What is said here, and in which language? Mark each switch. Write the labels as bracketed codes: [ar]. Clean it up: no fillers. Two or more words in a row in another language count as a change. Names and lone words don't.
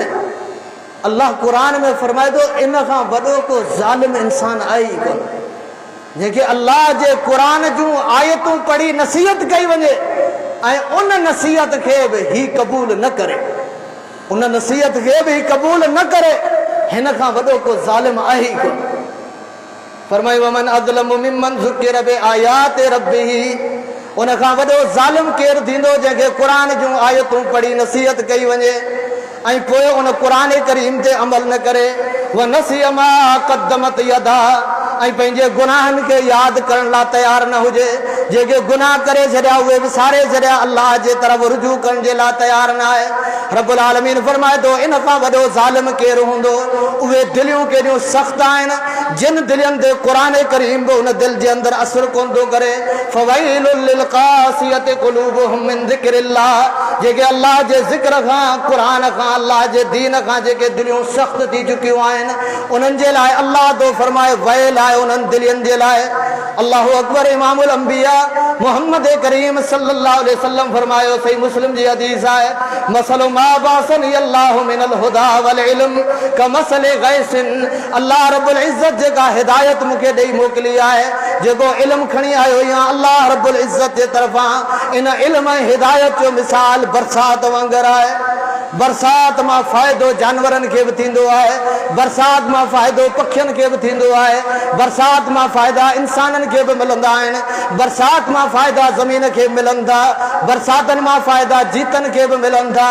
[sd] अल्लाह क़ुरान में फरमाए थो, इन खां वॾो को ज़ालिम इंसान आहे ई कोन, जंहिंखे अल्लाह जे क़ुरान जूं आयतूं पढ़ी नसीहत कई वञे ऐं उन नसीहत खे बि ही क़बूल न करे, उन नसीहत खे बि ही क़बूल न करे, हिन खां वॾो को ज़ालिम आहे ई कोन। फरमायो, [ar] ومن أظلم ممن ذكر بآيات ربه, [sd] उन खां वॾो ज़ालिम केरु थींदो जंहिंखे क़ुरान जूं आयतूं पढ़ी नसीहत कई वञे ऐं पोइ उन क़ुरान करीम ते अमल न करे। [ar] ونسي ما قدمت يداه, [sd] ऐं पंहिंजे गुनाहनि खे यादि करण लाइ तयारु न हुजे, जेके गुनाह करे छॾिया उहे विसारे छॾिया, अल्लाह जे तरफ़ रुजू करण जे लाइ तयारु न आहे। रब्बुल आलमीन फरमाए थो, इन खां वॾो ज़ालिम केरु हूंदो? उहे दिलियूं केॾियूं सख़्त आहिनि, जिन दिलियुनि ते क़ुरान करीम बि उन दिलि जे अंदरि असरु कोन थो करे। [ar] فويل للقاسية قلوبهم من ذكر الله, [sd] जेके अल्लाह जे ज़िक्र खां, क़ुरान खां, अल्लाह जे दीन खां जेके दिलियूं सख़्त थी चुकियूं आहिनि, उन्हनि जे लाइ अल्लाह तो फरमाए वैल आहे उन्हनि दिलियुनि जे लाइ। [ar] الله أكبر. [sd] इमामुल अंबिया मोहम्मद करीम [ar] صلى الله عليه وسلم [sd] फरमायो, सही मुस्लिम जी हदीस आहे, [ar] مثل ما بعثني الله من الهدى والعلم كمثل غيث, [sd] अल्लाह [ar] رب العزة [sd] जेका हिदायत मूंखे ॾेई मोकिली आहे, जेको इल्मु खणी आयो या अल्लाह [ar] رب العزة [sd] जे तरफ़ां, इन इल्म ऐं हिदायत जो मिसाल बरसात वांगुरु आहे। बरसात मां फ़ाइदो जानवरनि खे बि थींदो आहे, बरसात मां फ़ाइदो पखियुनि खे बि थींदो आहे, बरसात मां फ़ाइदा इंसाननि खे बि मिलंदा आहिनि, बरसात मां फ़ाइदा ज़मीन खे मिलनि था, बरसातनि मां फ़ाइदा जीतनि खे बि मिलनि था।